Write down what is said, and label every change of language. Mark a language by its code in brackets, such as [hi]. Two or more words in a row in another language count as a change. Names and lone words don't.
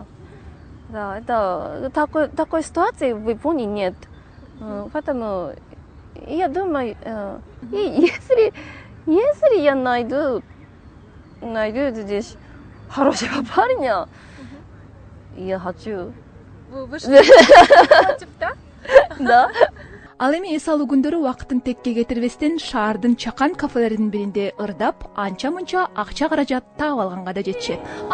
[ru] Это такой ситуации в Японии нет. Поэтому я думаю, если я найду здесь хорошего парня, я хочу. Вы вышли против, да? Да. [ky] Ал эми эс алуу күндөрү убакытын текке кетирбестен шаардын чакан кафелеринин биринде ырдап, анча-мынча акча каражат таап алганга да жетишет.